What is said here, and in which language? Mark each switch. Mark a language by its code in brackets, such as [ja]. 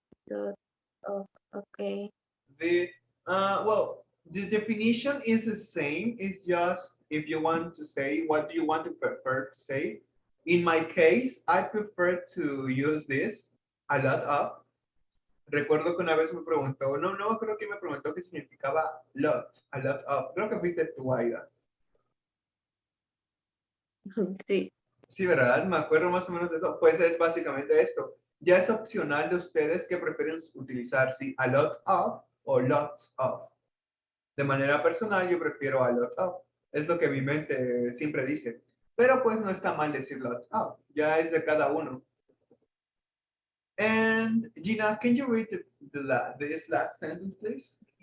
[en] Lot of, okay. Well, the definition is the same. It's just if you want to say, what do you want to prefer to say? In my case, I prefer to use this, a lot of. [es] Recuerdo que una vez me preguntó, no creo que me preguntó qué significaba lot, a lot of. Creo que fuiste tú, Aida. Sí. Sí, ¿verdad? Me acuerdo más o menos de eso. Pues es básicamente esto. Ya es opcional de ustedes que prefieren utilizar, si a lot of o lots of. De manera personal, yo prefiero a lot of. Es lo que mi mente siempre dice. Pero pues no está mal decir lots of. Ya es de cada uno. [en] And Gina, can you read this last sentence, please?